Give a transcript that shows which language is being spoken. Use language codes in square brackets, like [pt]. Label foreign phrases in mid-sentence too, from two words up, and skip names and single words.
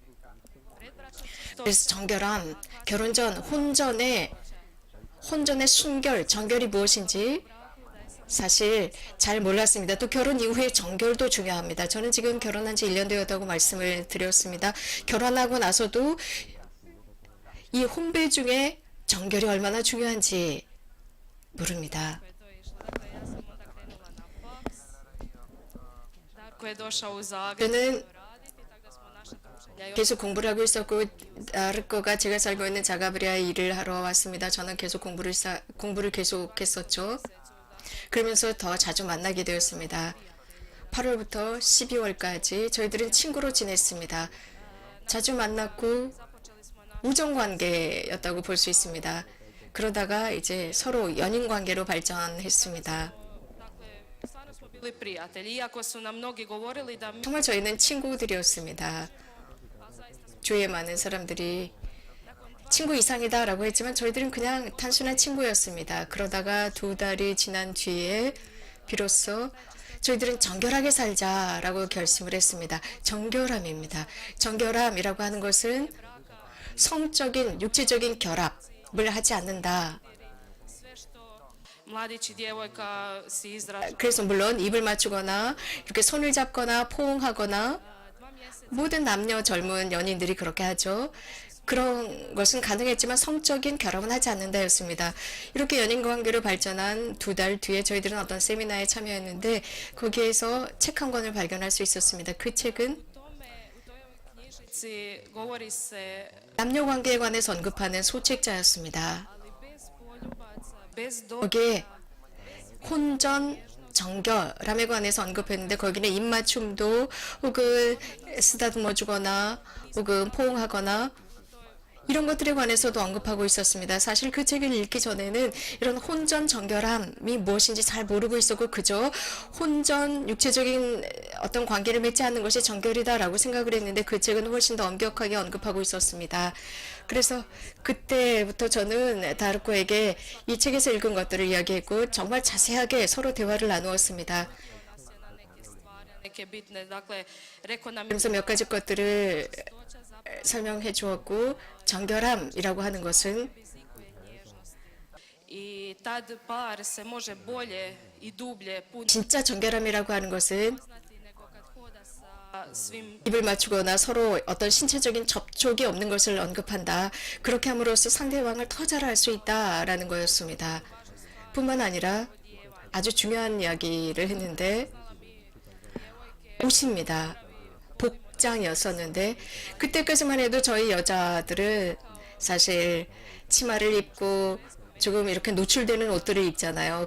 [ko] 그래서 정결함, 결혼 전 혼전의 순결, 정결이 무엇인지 사실 잘 몰랐습니다. 또 결혼 이후에 정결도 중요합니다. 저는 지금 결혼한 지 1년 되었다고 말씀을 드렸습니다. 결혼하고 나서도 이 혼배 중에 정결이 얼마나 중요한지 모릅니다. [hr] Darko je došao u Zagreb [ko] 저는 [hr] raditi, tako da smo naša druženja [ko] 계속 공부를 하고 있었고 다르코가 제가 살고 있는 자가브리아에 일을 하러 왔습니다. 저는 계속 공부를 계속했었죠. 그러면서 더 자주 만나게 되었습니다. 8월부터 12월까지 저희들은 친구로 지냈습니다. 자주 만났고 우정 관계였다고 볼 수 있습니다. 그러다가 이제 서로 연인 관계로 발전했습니다. [hr] Dakle, stvarno smo bili prijatelji, iako su nam mnogi govorili da mi [ko] 정말 저희는 친구들이었습니다. 주위에 많은 사람들이 친구 이상이다라고 했지만 저희들은 그냥 단순한 친구였습니다. 그러다가 2달이 지난 뒤에 비로소 저희들은 정결하게 살자라고 결심을 했습니다. 정결함입니다. 정결함이라고 하는 것은 성적인, 육체적인 결합을 하지 않는다. [hr] sve što mladić i djevojka si izražava [ko] 그래서 물론 입을 맞추거나 이렇게 손을 잡거나 포옹하거나 [hr] 2 mjeseca [ko] 모든 남녀 젊은 연인들이 그렇게 하죠. 그런 것은 가능했지만 성적인 결합은 하지 않는다였습니다. 이렇게 연인 관계로 발전한 2달 뒤에 저희들은 어떤 세미나에 참여했는데 거기에서 책 한 권을 발견할 수 있었습니다. 그 책은 [hr] u toj knjižici govori se, [ko] 남녀 관계에 관해서 언급하는 소책자였습니다. [hr] ali bez poljubaca, bez do [ko] 거기에 혼전 정결함에 관해서 언급했는데 거기는 입맞춤도 혹은 쓰다듬어 주거나 혹은 포옹하거나 이런 것들에 관해서도 언급하고 있었습니다. 사실 그 책을 읽기 전에는 이런 혼전 정결함이 무엇인지 잘 모르고 있었고 그저 혼전 육체적인 어떤 관계를 맺지 않는 것이 정결이다라고 생각을 했는데 그 책은 훨씬 더 엄격하게 언급하고 있었습니다. 그래서 그때부터 저는 다르코에게 이 책에서 읽은 것들을 이야기했고 정말 자세하게 서로 대화를 나누었습니다. [hr] neke bitne, dakle, rekao nam je [ko] 그러면서 몇 가지 것들을 설명해 주었고 정결함이라고 하는 것은 [hr] i tad par se može bolje i dublje puniti [ko] 진짜 정결함이라고 하는 것은 [hr] nego kad hoda sa svim [ko] 입을 맞추거나 서로 어떤 신체적인 접촉이 없는 것을 언급한다. 그렇게 함으로써 상대방을 더 잘 알 수 있다라는 거였습니다. 뿐만 아니라 아주 중요한 이야기를 했는데 옷입니다. 복장이었었는데 그때까지만 해도 저희 여자들은 사실 치마를 입고 조금 이렇게 노출되는 옷들을 입잖아요.